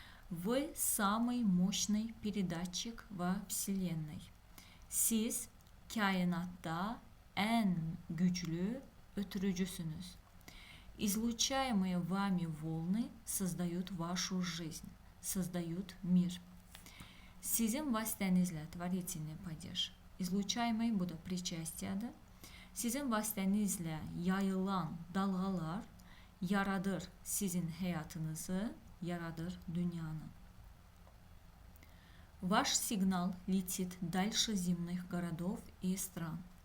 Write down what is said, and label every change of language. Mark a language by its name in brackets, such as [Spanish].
[Russian] Вы самый мощный передатчик во Вселенной. [Azerbaijani] Siz kainatda ən güclü ötürücüsünüz. [Russian] Излучаемые вами волны создают вашу жизнь, создают мир. [Azerbaijani] Sizin vasitənizlə, [Russian] творительный падеж. Излучаемый, [Azerbaijani] bu da причастияdır. Sizin vasitənizlə yayılan dalğalar yaradır sizin həyatınızı, yaradır dünyanı. [Russian] Ваш сигнал летит дальше земных городов и стран.